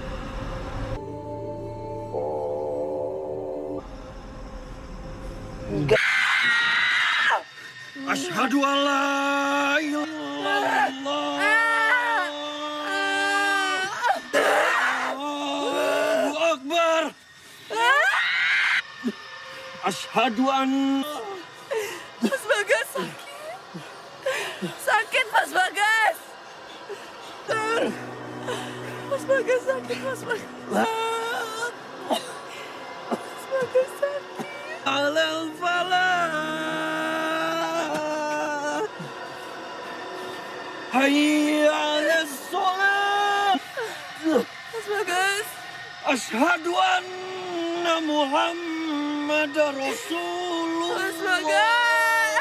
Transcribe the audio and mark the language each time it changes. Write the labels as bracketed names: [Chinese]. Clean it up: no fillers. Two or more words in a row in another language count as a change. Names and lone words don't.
[Arabic] Asyhadu an la ilaha illallah. Allahu Akbar. Asyhadu an... [Indonesian] Mas Bagas sakit. Sakit, Mas Bagas. Mas Bagas sakit, Mas Bagas. Mas Bagas sakit. [Arabic] Alal falah. Hayya 'alas shalah. [Indonesian] Mas Bagas. [Arabic] Asyhadu anna Muhammadar Rasulullah. [Indonesian] Mas Bagas.